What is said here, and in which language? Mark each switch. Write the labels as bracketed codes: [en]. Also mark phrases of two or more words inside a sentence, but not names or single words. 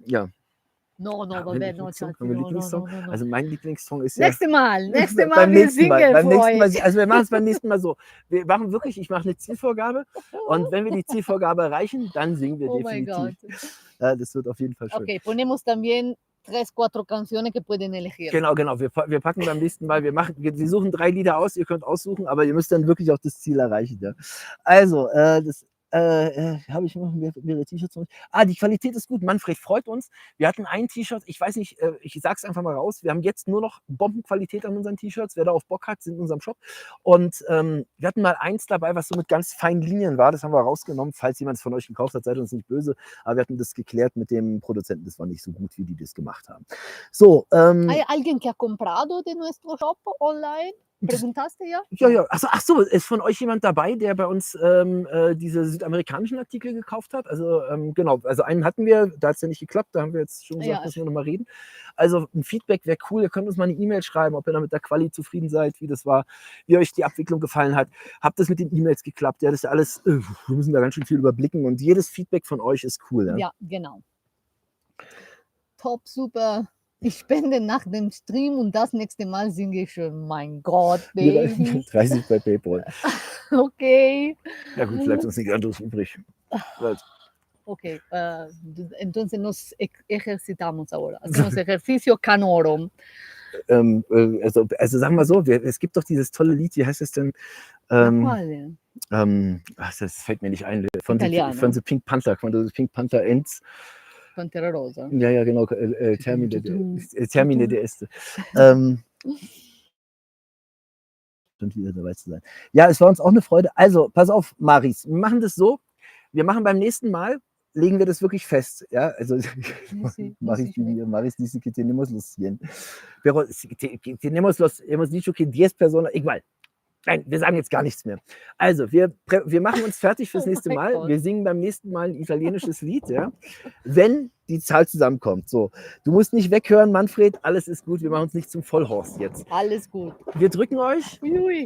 [de] Ja. [it] No, [de] Haben wir [it] vabbè, [de] einen [it] no, [de] Lieblingssong? Schatzi, Haben wir einen [it] no. [de] Lieblingssong? Also mein Lieblingssong ist ja... Nächstes Mal beim wir nächsten Mal. singen Beim für nächsten Mal. euch. Also wir machen es beim nächsten Mal so. Wir machen wirklich, ich mache eine Zielvorgabe und wenn wir die Zielvorgabe erreichen, dann singen wir Oh mein definitiv. Gott. Ja, das wird auf jeden Fall schön. [es] Ok, ponemos también 3, 4 canciones que pueden elegir. [de] Genau. Wir packen beim nächsten Mal, wir suchen 3 Lieder aus, ihr könnt aussuchen, aber ihr müsst dann wirklich auch das Ziel erreichen. Ja. Also, habe ich noch mehrere T-Shirts noch nicht. Die Qualität ist gut. Manfred, freut uns. Wir hatten ein T-Shirt, ich weiß nicht, ich sag's einfach mal raus. Wir haben jetzt nur noch Bombenqualität an unseren T-Shirts. Wer darauf Bock hat, sind in unserem Shop. Und wir hatten mal eins dabei, was so mit ganz feinen Linien war. Das haben wir rausgenommen. Falls jemand es von euch gekauft hat, seid uns nicht böse. Aber wir hatten das geklärt mit dem Produzenten. Das war nicht so gut, wie die das gemacht haben. So. [es] ¿Hay alguien que ha comprado de nuestro shop online? ¿Preguntaste ya? [de] Ja. Ach so, ist von euch jemand dabei, der bei uns diese südamerikanischen Artikel gekauft hat? Also genau, also einen hatten wir, da hat es ja nicht geklappt, da haben wir jetzt schon gesagt, Ja. müssen wir nochmal reden. Also ein Feedback wäre cool, ihr könnt uns mal eine E-Mail schreiben, ob ihr da mit der Quali zufrieden seid, wie das war, wie euch die Abwicklung gefallen hat. Habt das mit den E-Mails geklappt? Ja, das ist ja alles, wir müssen da ganz schön viel überblicken und jedes Feedback von euch ist cool. Ja? Ja, genau. Top, super. Ich spende nach dem Stream und das nächste Mal singe ich schon. Mein Gott, Baby. 30 bei PayPal. Okay. Ja gut, bleibt uns nichts anderes übrig. [es] Ok, entonces nos ejercitamos ahora. Hacemos ejercicio canoro. [de] Also sagen wir so, es gibt doch dieses tolle Lied, wie heißt es denn? [es] ¿Cuál? [de] Das fällt mir nicht ein. Von [it] Italiano. [en] The Pink Panther, quando The Pink Panther ends. [es] Pantera Rosa. [de] Ja, genau. Termine der Äste. Und wieder dabei zu sein. Ja, es war uns auch eine Freude. Also, pass auf, Maris, wir machen das so. Wir machen beim nächsten Mal, legen wir das wirklich fest. Ja, also, [es] Maris dice que tenemos los 100. Pero hemos dicho que 10 personas, igual. [de] Nein, wir sagen jetzt gar nichts mehr. Also, wir machen uns fertig fürs nächste Mal. Gott. Wir singen beim nächsten Mal ein italienisches Lied, ja, wenn die Zahl zusammenkommt. So, du musst nicht weghören, Manfred, alles ist gut. Wir machen uns nicht zum Vollhorst jetzt. Alles gut. Wir drücken euch. Ui,